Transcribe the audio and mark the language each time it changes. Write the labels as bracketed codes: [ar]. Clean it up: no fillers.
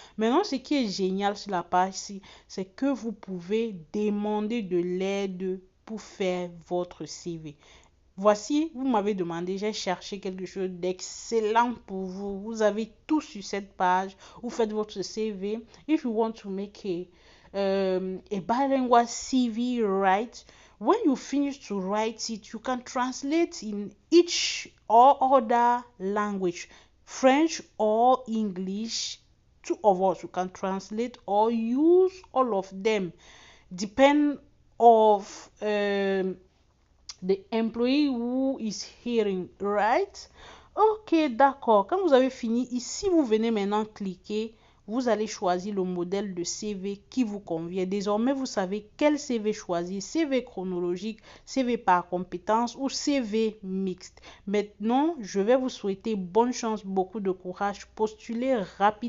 [fr] Maintenant, ce qui est génial sur la page-ci, c'est que vous pouvez demander de l'aide pour faire votre CV. Voici, vous m'avez demandé, j'ai cherché quelque chose d'excellent pour vous. Vous avez tout sur cette page. Vous faites votre CV. [en] If you want to make a bilingual CV, right? When you finish to write it, you can translate in each or other language, French or English. Two of us, you can translate or use all of them. Depend of the employee who is hearing, right? [fr] Ok, d'accord. Quand vous avez fini, ici, vous venez maintenant cliquer. Vous allez choisir le modèle de CV qui vous convient. Désormais, vous savez quel CV choisir. CV chronologique, CV par compétence ou CV mixte. Maintenant, je vais vous souhaiter bonne chance, beaucoup de courage. Postulez rapidement.